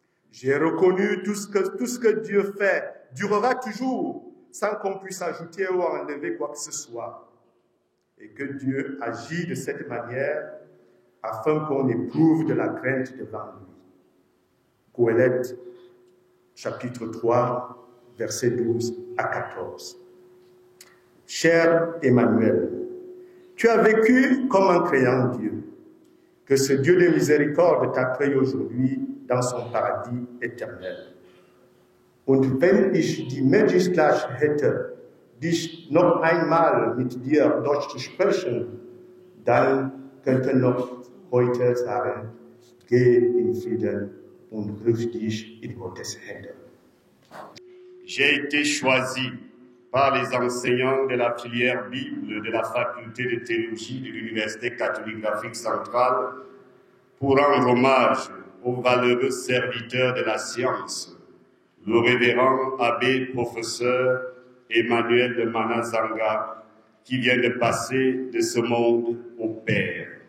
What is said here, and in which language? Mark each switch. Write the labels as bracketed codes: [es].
[fr] J'ai reconnu tout ce que Dieu fait durera toujours sans qu'on puisse ajouter ou enlever quoi que ce soit, et que Dieu agit de cette manière afin qu'on éprouve de la crainte devant lui. » Qoheleth, chapitre 3, versets 12 à 14. Cher Emmanuel, tu as vécu comme un croyant Dieu. Que ce Dieu de miséricorde t'accueille aujourd'hui dans son paradis éternel. [de] Und wenn ich die Möglichkeit hätte, dich noch einmal mit dir Deutsch zu sprechen, dann könnte noch heute sagen, geh in Frieden und rück dich in Gottes Hände. [fr] J'ai été choisi par les enseignants de la filière Bible de la faculté de théologie de l'Université catholique d'Afrique centrale pour rendre hommage au valeureux serviteur de la science, le révérend abbé professeur Emmanuel de Manazanga, qui vient de passer de ce monde au Père.